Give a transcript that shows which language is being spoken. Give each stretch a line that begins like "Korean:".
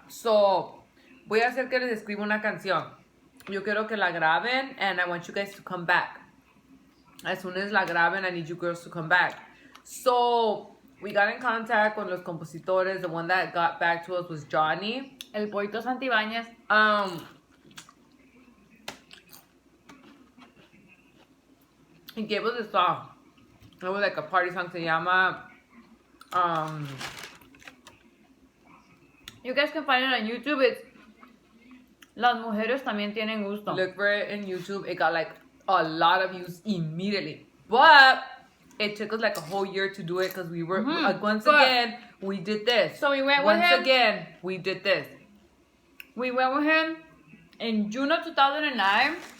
Spanish: So, voy a hacer que les escriba una canción. Yo quiero que la graben,
English: and I want you guys to come back. As soon as
Spanish: la graben,
English: I need you girls to come back. So, we got in contact with
Spanish: los compositores.
English: The one that got back to us was Johnny. El Poito Santibáñez. He gave us a song. It was like a party song.
Spanish: Se llama
English: you guys can find it on YouTube. It's Las Mujeres También Tienen Gusto. Look for it in YouTube. It got like a lot of views immediately. But it took us like a whole year to do it because we were, once again, we did this. So we went with him. Once again, we did this. We went with him in June of 2009.